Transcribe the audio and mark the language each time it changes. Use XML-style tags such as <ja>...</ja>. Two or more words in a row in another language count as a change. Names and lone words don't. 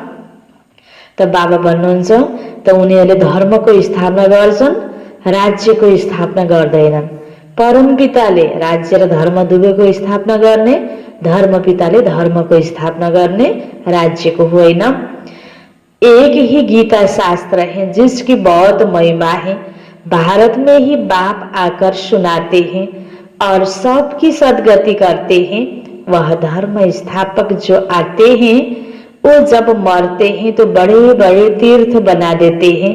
<ne>त बाबा भन्नुहुन्छ त उनीहरूले धर्मको स्थापना गर्छन्, राज्यको स्थापना गर्दैनन्। परम पिताले राज्य र धर्म दुवैको स्थापना गर्ने, धर्म पिताले धर्मको स्थापना गर्ने, राज्यको होइन।</ne> <hi>एक ही गीता शास्त्र है जिसकी बहुत महिमा है। भारत में ही बाप आकर सुनाते हैं और सबकी सदगति करते हैं। वह धर्म स्थापक जो आते हैं वो जब मरते हैं तो बड़े बड़े तीर्थ बना देते हैं।</hi>